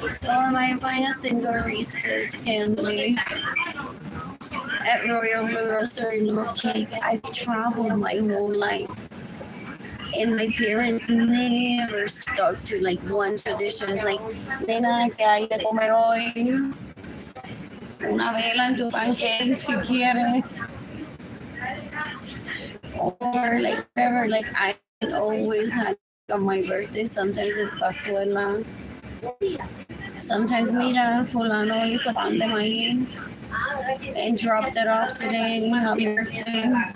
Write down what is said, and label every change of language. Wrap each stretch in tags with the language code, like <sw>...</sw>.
<en>Oh, am I buying a single Reese's candy at Royal Blue Grocery Milk Cake? I've traveled my whole life, and my parents never stuck to like one tradition. It's like,</en> <es>nena, ¿qué hay de comer hoy? Una vela en tu pancake si quieres.</es> <en>Or like whatever, like I always had on my birthday, sometimes it's cazuela. Sometimes</en> <es>mira, fulano hizo pan de maíz</es> <en>and dropped it off today. Happy birthday.</en>